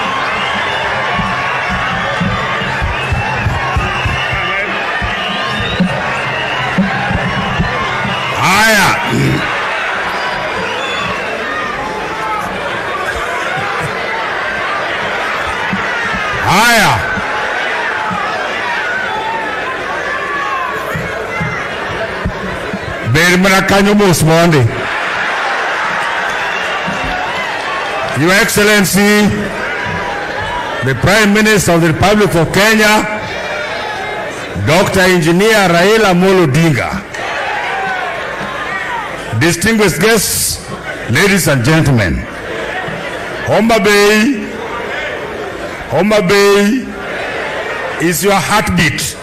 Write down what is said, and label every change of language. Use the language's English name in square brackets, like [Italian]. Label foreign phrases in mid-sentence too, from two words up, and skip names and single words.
[Swahili] Haya. Haya. [Luo (Kenya and Tanzania)] Bermana kanyo mos monde. [English] Your Excellency, the Prime Minister of the Republic of Kenya, Dr. Engineer Raila Amolo Odinga, distinguished guests, ladies and gentlemen, Homabay is your heartbeat.